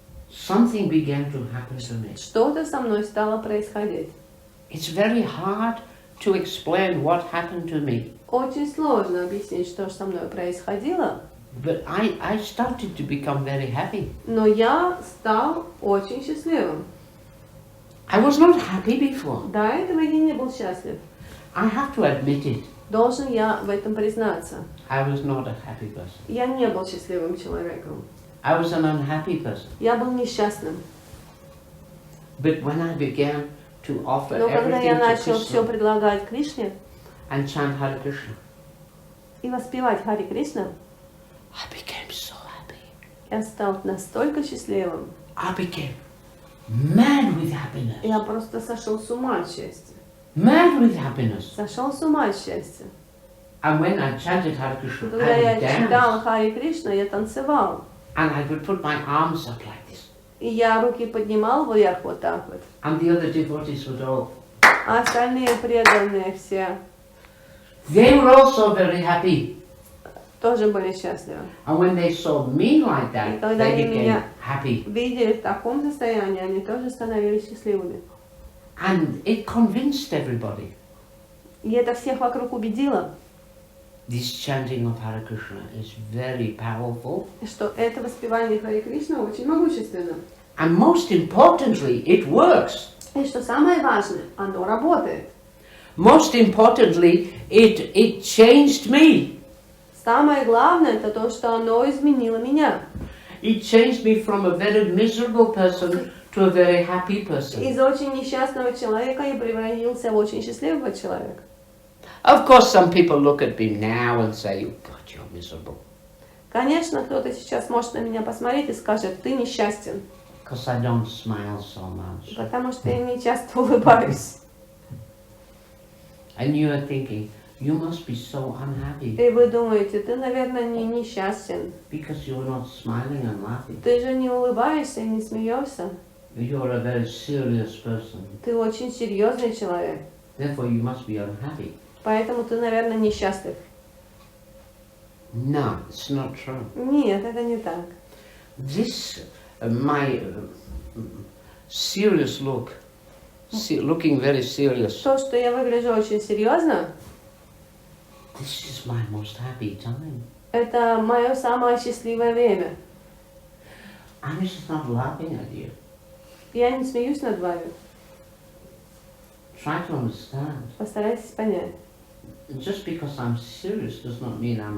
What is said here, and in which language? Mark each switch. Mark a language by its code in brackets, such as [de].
[en] Something began to happen to me. [ru] Что-то со мной стало происходить. [en] It's very hard to explain what happened to me. [ru] Очень сложно объяснить, что же со мной происходило, [en] But I started to become very happy. [ru] но я стал очень счастливым. [en] I was not happy before. [ru] До этого я не был счастлив. [en] I have to admit it. [ru] Должен я в этом признаться. [en] I was not a happy person. [ru] Я не был счастливым человеком. [en] I was an unhappy person. [ru] Я был несчастным. [en] But when I began to offer [ru] Но когда я [en] everything to [ru] начал все [en] Krishna [ru] предлагать Кришне [en] and chant Hare Krishna, [ru] и воспевать Хари Кришна, [en] I became so happy. [ru] я стал настолько счастливым. [en] I became mad with happiness. [ru] Я просто сошел с ума от счастья. [en] Mad with happiness. [ru] Сошел с ума от счастья. [en] And when I chanted Hare Krishna, [ru] Когда [en] I [ru] я [en] would [ru] читал [en] dance. [ru] Хари Кришна, я танцевал. [en] And I would put my arms up like this. [ru] И я руки поднимал вверх вот так вот. [en] And the other devotees would all. [ru] А остальные преданные все [en] They were also very happy. [ru] тоже были счастливы. [en] And when they saw me like [ru] И [en] that, [ru] когда [en] they [ru] они [en] became [ru] меня [en] happy. [ru] видели в таком состоянии, они тоже становились счастливыми. [en] And it convinced everybody. [ru] И это всех вокруг убедило, [en] This chanting of Hare Krishna is very powerful. [ru] что это воспевание Хари Кришны очень могущественно. [en] And most importantly, it works. [ru] И что самое важное, оно работает. [en] Most importantly, it changed me. [ru] Самое главное, это то, что оно изменило меня. [en] It changed me from a very miserable person to a very happy person. [ru] Из очень несчастного человека я превратился в очень счастливого человека. [en] Of course, some people look at me now and say, God, you're miserable. [ru] Конечно, кто-то сейчас может на меня посмотреть и скажет, ты несчастен, [en] Because I don't smile so much. [ru] потому что я не часто улыбаюсь. [en] And you are thinking, you must be so unhappy [ru] И вы думаете, ты, наверное, не несчастен. [en] because you're not smiling and laughing. [ru] Ты же не улыбаешься и не смеешься. [en] You're a very serious person. [ru] Ты очень серьезный человек. [en] Therefore, you must be unhappy. [ru] Поэтому ты, наверное, несчастлив. [en] No, it's not true. [ru] Нет, это не так. [en] This, my serious look, looking very serious, [ru] То, что я выгляжу очень серьезно, [en] this is my most happy time. [ru] это мое самое счастливое время. [en] I'm just not laughing at you. [ru] Я не смеюсь над вами. [en] Try to understand. [ru] Постарайтесь понять. [en] Just because I'm serious does not mean I'm